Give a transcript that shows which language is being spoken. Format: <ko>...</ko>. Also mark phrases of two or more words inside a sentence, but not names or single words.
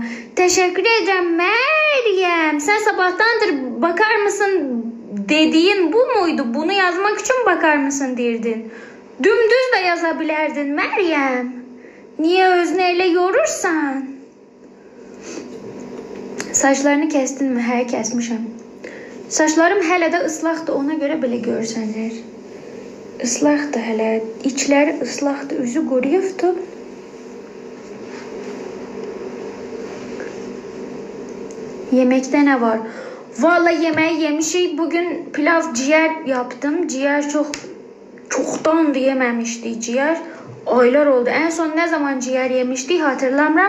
<tr>Teşekkür ederim Meryem. Sen sabahtandır bakar mısın dediğin bu muydu? Bunu yazmak için bakar mısın derdin. Dümdüz de yazabilirdin Meryem. Niye özneyle yorursan? Saçlarını kestin mi?</tr> <az>He, kesmişim. Saçlarım hələ də ıslaqdır. Ona göre belə görsənir. Islaqdır hələ. İçləri ıslaqdır. Üzü quruyubdur.</az> <tr>Yemekte ne var?</tr> <az>Vallahi yemeği yemişik.</az> <tr>Bugün pilav ciğer yaptım. Ciğer çoktan yememiştik ciğer. Aylar oldu. En son ne zaman ciğer yemiştik hatırlamıyorum.</tr>